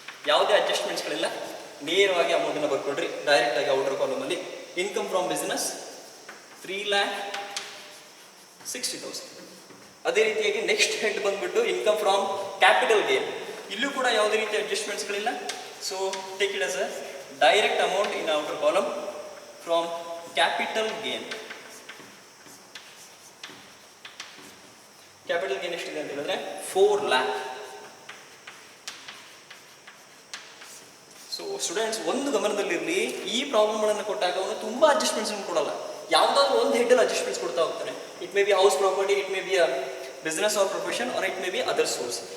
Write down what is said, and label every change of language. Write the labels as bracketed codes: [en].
[kn] ಯಾವುದೇ ಅಡ್ಜಸ್ಟ್ಮೆಂಟ್ಸ್ಗಳಿಲ್ಲ, ನೇರವಾಗಿ ಅಮೌಂಟನ್ನು ಬರ್ಕೊಡ್ರಿ ಡೈರೆಕ್ಟಾಗಿ ಔಟರ್ ಕಾಲಮಲ್ಲಿ. [en] Income from business 3,60,000. [kn] ಅದೇ ರೀತಿಯಾಗಿ ನೆಕ್ಸ್ಟ್ ಹೆಡ್ ಬಂದ್ಬಿಟ್ಟು ಇನ್ಕಮ್ ಫ್ರಮ್ ಕ್ಯಾಪಿಟಲ್ ಗೇನ್. ಇಲ್ಲೂ ಕೂಡ ಯಾವುದೇ ರೀತಿಯ ಅಡ್ಜಸ್ಟ್ಮೆಂಟ್ಸ್ಗಳಿಲ್ಲ, [en] So take it as a direct amount in outer column from capital gain. [kn] Capital gain ಎಷ್ಟಿದೆ ಅಂತ ಹೇಳಿದ್ರೆ 4 lakh. ಸೊ ಸ್ಟೂಡೆಂಟ್ಸ್ ಒಂದು ಗಮನದಲ್ಲಿರಲಿ, ಈ ಪ್ರಾಬ್ಲಮ್ಗಳನ್ನು ಕೊಟ್ಟಾಗ ಅವನು ತುಂಬ ಅಡ್ಜಸ್ಟ್ಮೆಂಟ್ಸ್ ಕೊಡಲ್ಲ, ಯಾವುದಾದ್ರೂ ಒಂದು ಹೆಡ್ಡಲ್ಲಿ ಅಡ್ಜಸ್ಟ್ಮೆಂಟ್ಸ್ ಕೊಡ್ತಾ ಹೋಗ್ತಾನೆ. [en] It may be house property, it may be a business or profession, or it may be other source.